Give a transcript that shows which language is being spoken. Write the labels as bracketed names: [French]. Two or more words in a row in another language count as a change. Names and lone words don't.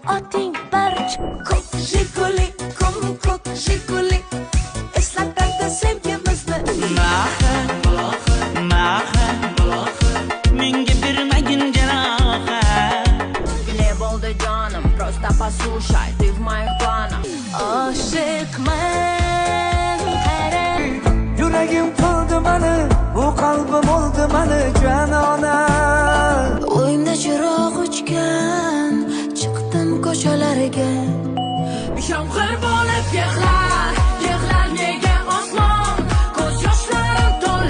[Uzbek] hayoting bir ko'k jiguli, ko'k jiguli eslatadi sevgimizni. Menga bermagin jarohat. Где bo'ldi jonim, [Russian] просто послушай, ты в моих планах. [Uzbek] Oshiqman qara Yuragim qildi mani, bu qalbim oldi mani janona. o'yimda chiroq o'chgan, chiqdim ko'chalarga. Yomg'ir bo'lib yig'lar, yig'lar nega osmon, ko'z yoshlarim to'la.